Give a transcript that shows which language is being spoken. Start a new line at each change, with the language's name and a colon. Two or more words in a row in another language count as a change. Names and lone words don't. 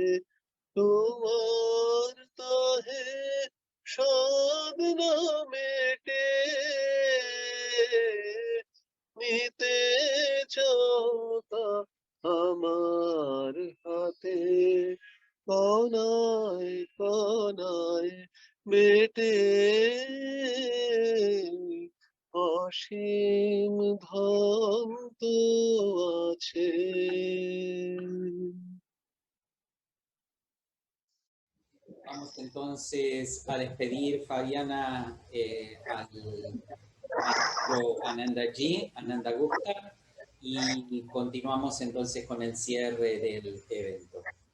Bangla: তোমার তাহে সাধনা মেটে নিতে চাও তা আমার হাতে কনায় কনায় মেটে অসীম ধাম তো আছে
Spanish: Vamos entonces a despedir, Fabiana, al maestro Anandaji, Ananda Gupta, y continuamos entonces con el cierre del evento.